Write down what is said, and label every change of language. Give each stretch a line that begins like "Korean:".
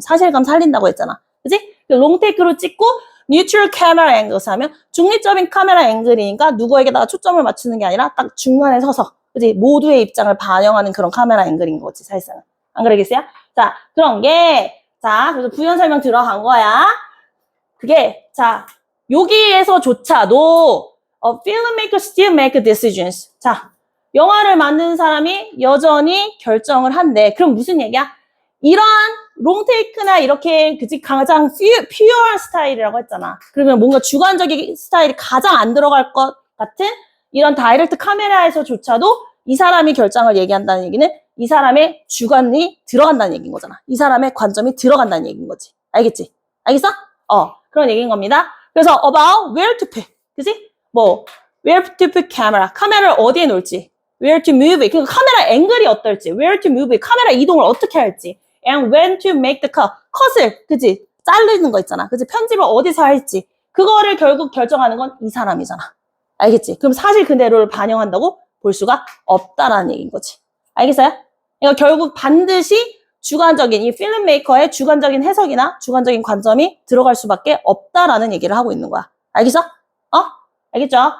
Korean: 사실감 살린다고 했잖아. 그지? 롱테이크로 찍고, 뉴트럴 카메라 앵글스 하면 중립적인 카메라 앵글이니까 누구에게다가 초점을 맞추는 게 아니라 딱 중간에 서서, 그지? 모두의 입장을 반영하는 그런 카메라 앵글인 거지, 사실상은. 안 그러겠어요? 자, 그런 게, 자, 그래서 부연 설명 들어간 거야.
English: 그게,
Korean: 자, 여기에서조차도,
English: filmmaker still make decisions.
Korean: 자, 영화를 만드는 사람이 여전히 결정을 한대. 그럼 무슨 얘기야? 이런 롱테이크나 이렇게, 그치, 가장 퓨어한 스타일이라고 했잖아. 그러면 뭔가 주관적인 스타일이 가장 안 들어갈 것 같은 이런 다이렉트 카메라에서조차도 이 사람이 결정을 얘기한다는 얘기는 이 사람의 주관이 들어간다는 얘기인 거잖아. 이 사람의 관점이 들어간다는 얘기인 거지. 알겠지? 알겠어? 그런 얘기인 겁니다. 그래서
English: about where to put,
Korean: 그지? 뭐
English: where to put camera,
Korean: 카메라를 어디에 놓을지,
English: where to move it,
Korean: 그러니까 카메라 앵글이 어떨지,
English: where to move it,
Korean: 카메라 이동을 어떻게 할지,
English: and when to make the cut,
Korean: 컷을, 그지? 자르는 거 있잖아. 그지? 편집을 어디서 할지, 그거를 결국 결정하는 건 이 사람이잖아. 알겠지? 그럼 사실 그대로를 반영한다고 볼 수가 없다라는 얘기인 거지. 알겠어요? 그러니까 결국 반드시 주관적인 이 필름메이커의 주관적인 해석이나 주관적인 관점이 들어갈 수밖에 없다라는 얘기를 하고 있는 거야. 알겠어? 알겠죠?